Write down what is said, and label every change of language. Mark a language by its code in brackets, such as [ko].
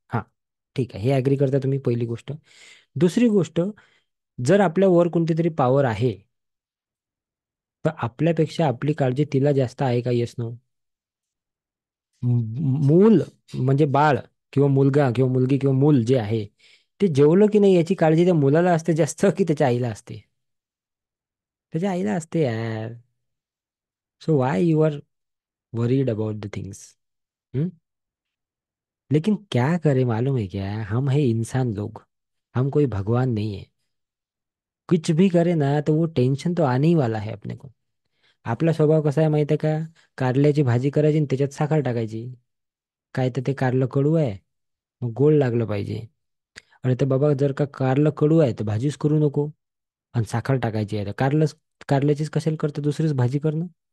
[mr] हा, ठीक आहे, हे ऍग्री करता तुम्ही, पहिली गोष्ट. दुसरी गोष्ट, जर आपल्या वर कोणती तरी पॉवर आहे, तर आपल्यापेक्षा आपली काळजी तिला जास्त आहे का? [en] Yes no? [mr] मूल म्हणजे बाळ, किंवा मुलगा किंवा मुलगी किंवा मूल जे आहे, ते जेवलं की नाही याची काळजी त्या मुलाला असते जास्त, की त्याच्या आईला असते? त्याच्या आईला असते यार. [en] So why you are worried about the things? [hi] लेकिन क्या करे मालूम है क्या? हम है इंसान लोग, हम कोई भगवान नहीं है. कुछ भी करे ना तो वो टेंशन तो आने ही वाला है अपने को. [mr] आपला स्वभाव कसा आहे माहिती आहे का? कारल्याची भाजी करायची आणि त्याच्यात साखर टाकायची. काय तर ते कारलं कडू आहे, मग गोड लागलं पाहिजे. अरे तर बाबा, जर का कारलं कडू आहे तर भाजीच करू नको. आणि साखर टाकायची आहे तर कारल्याचीच कशाला करतं, दुसरीच भाजी करणं.